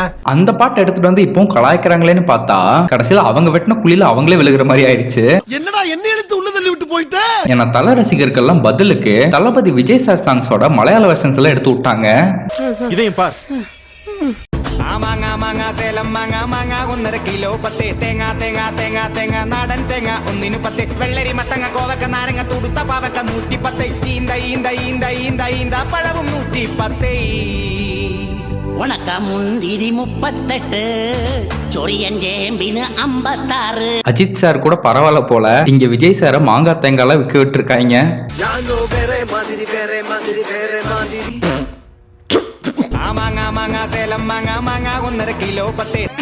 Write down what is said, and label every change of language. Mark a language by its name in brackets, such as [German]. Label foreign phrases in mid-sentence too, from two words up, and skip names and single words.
[Tamil] அந்த பாட்டை எடுத்துட்டு வந்து இப்போ கலாய்க்கிறாங்களேன்னு பார்த்தா கடைசியில அவங்க வெட்டின குழியில அவங்களே விழுகிற மாதிரி ஆயிடுச்சு. என்னடா என்ன எழுத்து உள்ள தள்ளி விட்டு போயிட்ட? ஏன்னா தல ரசிகர்கள் எல்லாம் பதிலுக்கு தளபதி விஜய் சார் சாங்ஸோட மலையாள வெர்ஷன்ஸ் எல்லாம் எடுத்து விட்டாங்க. இதையும் பார். ஆமாங்க ஆமாங்க சேலம் மாங்க மாங்க [Malayalam] 1.5 കിലോ 10 തേങ്ങ തേങ്ങ തേങ്ങ തേങ്ങ നാടൻ തേങ്ങ 1 വെള്ളരി മത്തങ്ങ കോവക്ക നാരങ്ങ തുടുത്ത പാവക്ക 110 ഈന്ത ഈന്ത ഈന്ത ഈന്ത ഈന്ത പഴവും 110 [Tamil] உனக்க முந்திரி 38 சொரியஞ்சேம்பின்னு 56. அஜித் சார் கூட பரவாயில்ல போல. இங்க விஜய் சார மாங்காய் தேங்காய் விற்க விட்டு இருக்காங்க. ஆமாங்க ஆமாங்க சேலம் மாங்க மாங்க 1.5 കിലോ 10.